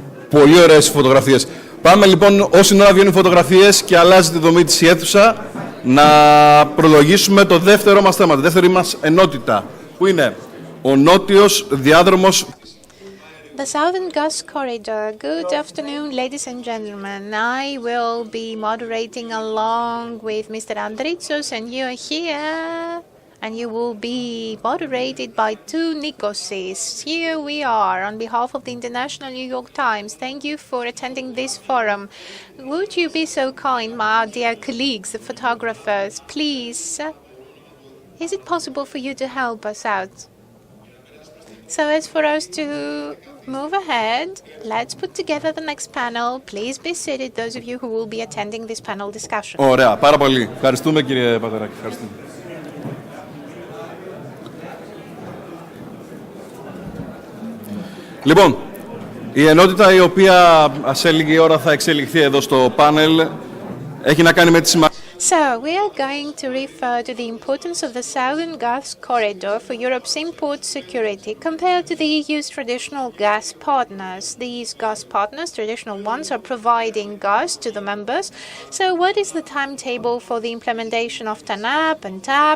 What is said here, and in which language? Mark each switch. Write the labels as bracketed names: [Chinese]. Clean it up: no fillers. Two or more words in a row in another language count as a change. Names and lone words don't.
[Greek] Πολύ ωραίες φωτογραφίες. Πάμε λοιπόν, όσοι ώρα βγαίνουν φωτογραφίες και αλλάζει τη δομή της η αίθουσα, να προλογίσουμε το δεύτερο μας θέμα, τη δεύτερη μας ενότητα, που είναι ο νότιος διάδρομος. [English] The Southern Gas Corridor. Good afternoon, ladies and gentlemen. I will be moderating along with Mr. Andritsos, and you are here. And you will be moderated by two Nikoses. Here we are, on behalf of the International New York Times. Thank you for attending this forum. Would you be so kind, my dear colleagues, the photographers, please? Is it possible for you to help us out? So as for us to move ahead, let's put together the next panel. Please be seated, those of you who will be attending this panel discussion. [Greek] Ωραία, πάρα πολύ. Ευχαριστούμε, κύριε Πατεράκη. Ευχαριστούμε. Λοιπόν, η ενότητα η οποία σε λίγη ώρα θα εξελιχθεί εδώ στο πάνελ έχει να κάνει με τη σημασία. [English] So, we are going to refer to the importance of the Southern Gas Corridor for Europe's import security compared to the EU's traditional gas partners. These gas partners, traditional ones, are providing gas to the members. So, what is the timetable for the implementation of TANAP and TAP?